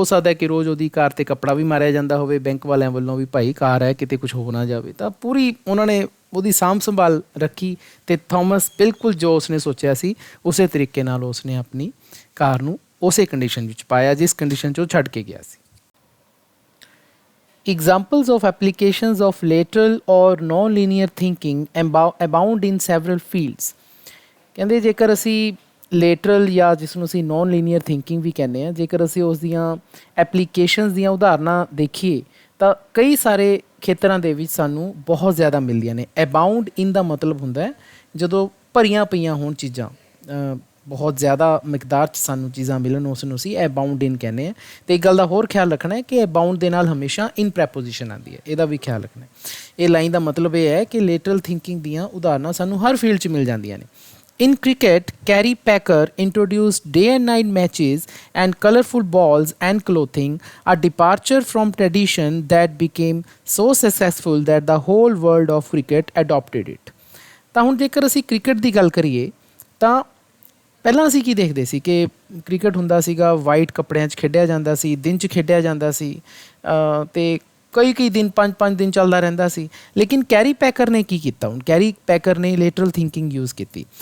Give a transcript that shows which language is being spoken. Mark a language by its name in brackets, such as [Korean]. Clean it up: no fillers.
[Punjabi] ਹੋ ਸਕਦਾ ਕਿ ਰੋਜ਼ ਉਹਦੀ ਕਾਰ 'ਤੇ ਕੱਪੜਾ ਵੀ ਮਾਰਿਆ ਜਾਂਦਾ ਹੋਵੇ ਬੈਂਕ ਵਾਲਿਆਂ ਵੱਲੋਂ ਵੀ, ਭਾਈ ਕਾਰ ਹੈ ਕਿਤੇ ਕੁਛ ਹੋ ਨਾ ਜਾਵੇ। ਤਾਂ ਪੂਰੀ ਉਹਨਾਂ ਨੇ ਉਹਦੀ ਸਾਂਭ ਸੰਭਾਲ ਰੱਖੀ ਅਤੇ ਥੋਮਸ ਬਿਲਕੁਲ ਜੋ ਉਸਨੇ ਸੋਚਿਆ ਸੀ ਉਸੇ ਤਰੀਕੇ ਨਾਲ ਉਸਨੇ ਆਪਣੀ ਕਾਰ ਨੂੰ ਉਸੇ ਕੰਡੀਸ਼ਨ ਵਿੱਚ ਪਾਇਆ ਜਿਸ ਕੰਡੀਸ਼ਨ 'ਚ ਉਹ ਛੱਡ ਕੇ ਗਿਆ ਸੀ। [English] Examples of applications of lateral or non-linear thinking abound in several fields. [Punjabi] ਕਹਿੰਦੇ ਜੇਕਰ ਅਸੀਂ ਲੇਟਰਲ ਜਾਂ ਜਿਸ ਨੂੰ ਅਸੀਂ ਨੋਨ ਲੀਨੀਅਰ ਥਿੰਕਿੰਗ ਵੀ ਕਹਿੰਦੇ ਹਾਂ, ਜੇਕਰ ਅਸੀਂ ਉਸ ਦੀਆਂ ਐਪਲੀਕੇਸ਼ਨਸ ਦੀਆਂ ਉਦਾਹਰਨਾਂ ਦੇਖੀਏ ਤਾਂ ਕਈ ਸਾਰੇ ਖੇਤਰਾਂ ਦੇ ਵਿੱਚ ਸਾਨੂੰ ਬਹੁਤ ਜ਼ਿਆਦਾ ਮਿਲਦੀਆਂ ਨੇ। ਅਬਾਊਂਡ ਇਨ ਦਾ ਮਤਲਬ ਹੁੰਦਾ ਹੈ ਜਦੋਂ ਭਰੀਆਂ ਪਈਆਂ ਹੋਣ ਚੀਜ਼ਾਂ, ਬਹੁਤ ਜ਼ਿਆਦਾ ਮਿਕਦਾਰ 'ਚ ਸਾਨੂੰ ਚੀਜ਼ਾਂ ਮਿਲਣ, ਉਸ ਨੂੰ ਅਸੀਂ ਅਬਾਊਂਡ ਇਨ ਕਹਿੰਦੇ ਹਾਂ। ਅਤੇ ਇੱਕ ਗੱਲ ਦਾ ਹੋਰ ਖਿਆਲ ਰੱਖਣਾ ਹੈ ਕਿ ਅਬਾਊਂਡ ਦੇ ਨਾਲ ਹਮੇਸ਼ਾ ਇਨ ਪ੍ਰੈਪੋਜੀਸ਼ਨ ਆਉਂਦੀ ਹੈ, ਇਹਦਾ ਵੀ ਖਿਆਲ ਰੱਖਣਾ। ਇਹ ਲਾਈਨ ਦਾ ਮਤਲਬ ਇਹ ਹੈ ਕਿ ਲੇਟਰਲ ਥਿੰਕਿੰਗ ਦੀਆਂ ਉਦਾਹਰਨਾਂ ਸਾਨੂੰ ਹਰ ਫੀਲਡ 'ਚ ਮਿਲ ਜਾਂਦੀਆਂ ਨੇ। [English] In cricket, Kerry Packer introduced day and night matches and colorful balls and clothing, a departure from tradition that became so successful that the whole world of cricket adopted it. [Punjabi] ਤਾਂ ਹੁਣ ਜੇਕਰ ਅਸੀਂ cricket ਦੀ ਗੱਲ ਕਰੀਏ ਤਾਂ ਪਹਿਲਾਂ ਅਸੀਂ ਕੀ ਦੇਖਦੇ ਸੀ ਕਿ ਕ੍ਰਿਕਟ ਹੁੰਦਾ ਸੀਗਾ ਵਾਈਟ ਕੱਪੜਿਆਂ 'ਚ ਖੇਡਿਆ ਜਾਂਦਾ ਸੀ, ਦਿਨ 'ਚ ਖੇਡਿਆ ਜਾਂਦਾ ਸੀ ਅਤੇ ਕਈ ਦਿਨ 5 ਦਿਨ ਚੱਲਦਾ ਰਹਿੰਦਾ ਸੀ। ਲੇਕਿਨ ਕੈਰੀ ਪੈਕਰ ਨੇ ਕੀ ਕੀਤਾ? ਹੁਣ ਕੈਰੀ ਪੈਕਰ ਨੇ ਲੇਟਰਲ ਥਿੰਕਿੰਗ ਯੂਜ਼ ਕੀਤੀ।